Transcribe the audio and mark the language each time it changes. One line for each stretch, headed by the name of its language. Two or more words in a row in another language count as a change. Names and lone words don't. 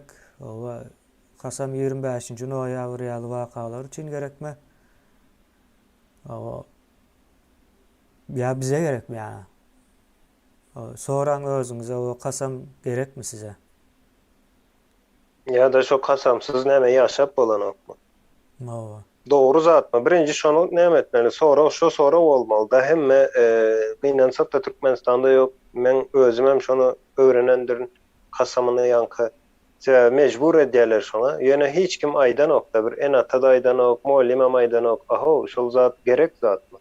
Turkmen: O kasam 25-nji noýabr ýaly wakalar üçin gerekmi? O ya bize gerekmi ýa? Soran özüňize o kasam gerekmi size? Ya da şu kasamsız näme ýaşap bolanokmy? Doğru zat mı? Birinci şonu näme etmeli? Sonra bolmaly da hemme gynansak da Türkmenistanda yok. Men özüm hem şonu öwrenendirin kasamyny ýanky mecbur edýärler şona. Ýöne hiç kim aýdan okda bir en ata aýdan ok, mollim aýdan ok. Aho, şol zat gerek zatmy?